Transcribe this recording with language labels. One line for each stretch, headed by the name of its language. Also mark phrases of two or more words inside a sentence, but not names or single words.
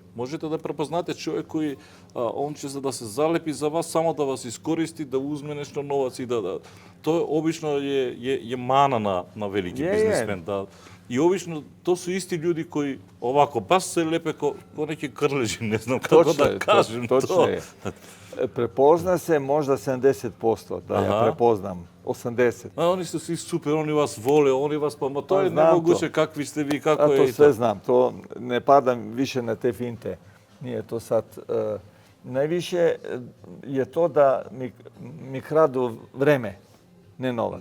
Macedonian: Можете да препознаете човек кој он ќе за да се залепи за вас, само да вас искористи, да узме нешто новац и да тоа обично е мана на велики бизнисмен, да. И обично тоа су исти луѓе кои овако бас се лепе ко неки крлежи, не знам како да кажем тоа.
Serbian: Prepozna se možda 70%, da ja prepoznam, 80%. Oni su svi super, oni vas vole, oni vas pa to je nemoguće kakvi ste vi, kako je. To sve znam, to ne padam više na te finte. Nije to sad... Najviše je to da mi kradu vreme, ne novac.